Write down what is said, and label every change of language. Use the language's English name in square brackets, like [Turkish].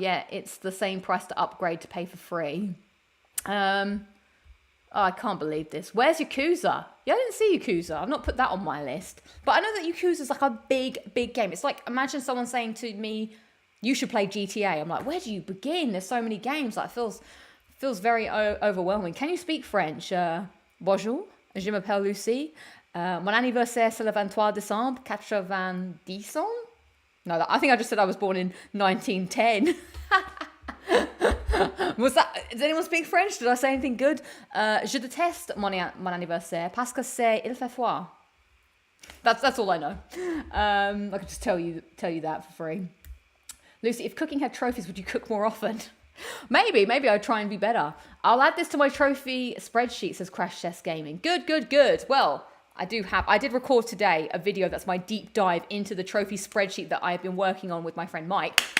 [English] Yeah, it's the same price to upgrade to pay for free. Oh, I can't believe this. Where's Yakuza? Yeah, I didn't see Yakuza. I've not put that on my list. But I know that Yakuza is like a big, big game. It's like, imagine someone saying to me, you should play GTA. I'm like, where do you begin? There's so many games. Like, it feels very overwhelming. Can you speak French? [French] Bonjour, je m'appelle Lucie. Mon anniversaire c'est le 23 décembre 90 ans. [English] No, I think I just said I was born in 1910. Does anyone speak French? Did I say anything good? [French] Je déteste mon anniversaire parce que c'est il fait froid. [English] That's all I know. I could just tell you that for free. Lucy, if cooking had trophies, would you cook more often? Maybe I'd try and be better. I'll add this to my trophy spreadsheet, says Crash Test Gaming. Good. Well, I did record today a video that's my deep dive into the trophy spreadsheet that I've been working on with my friend Mike.